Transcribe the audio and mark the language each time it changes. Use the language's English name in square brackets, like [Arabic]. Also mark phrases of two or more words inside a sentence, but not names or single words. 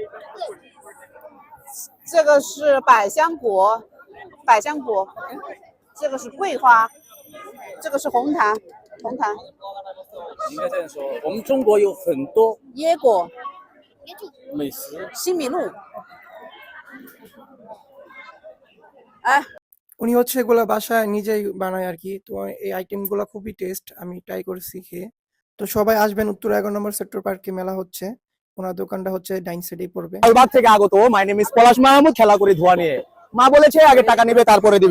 [Chinese] 这个是百香果，这个是桂花，这个是红糖。应该这样说，我们中国有很多椰果、美食。西米露。哎， [Bangla] উনি হচ্ছে এগুলা বাসায় নিজেই বানায় আর কি। তো এই আইটেমগুলো খুবই টেস্ট, আমি ট্রাই করেছি খেয়ে। তো সবাই আসবেন উত্তরা 11 নম্বর সেক্টর পার্কে, মেলা হচ্ছে। ওনার দোকানটা হচ্ছে ডাইন সাইডেই পড়বে। লালবাগ থেকে আগত [English] my name is [Bangla] পলাশ মাহমুদ, খেলা করি ধোয়া নিয়ে। মা বলেছে আগে টাকা নেবে তারপরে দিবে।